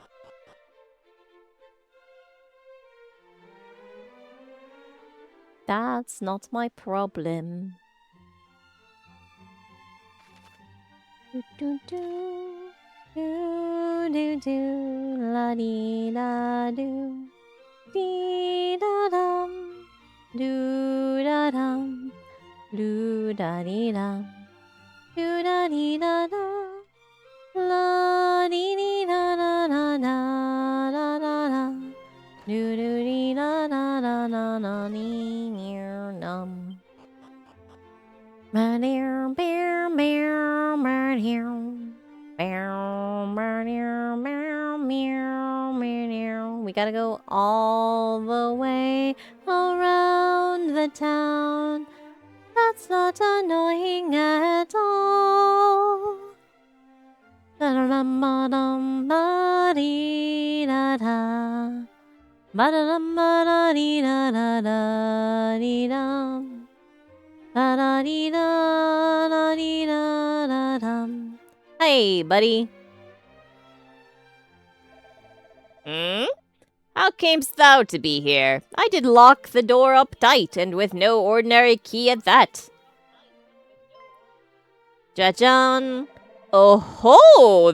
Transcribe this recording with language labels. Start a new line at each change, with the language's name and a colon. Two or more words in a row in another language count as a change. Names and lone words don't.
English: That's not my problem. Do, do, do. Do, do, do. La dee da do. Dee da dum. Do da dum. Do da dee dum. Do da dee da da. La dee dee da da da da da da da. Do do dee da da da da da dee near num. Ma dear bear bear ma dear bear ma dear meow meow meow. We gotta go all the way around the town. That's not annoying at all. Da-da-dum-ba-dum, ba-dee-da-da. Ba-da-dum, ba-da-dee-da-da-da-dee-dum. Da-da-dee-da-da-dee-da-da-dum. Hey, buddy. How camest thou to be here? I did lock the door up tight, and with no ordinary key at that. Ja-jan. Oh-ho!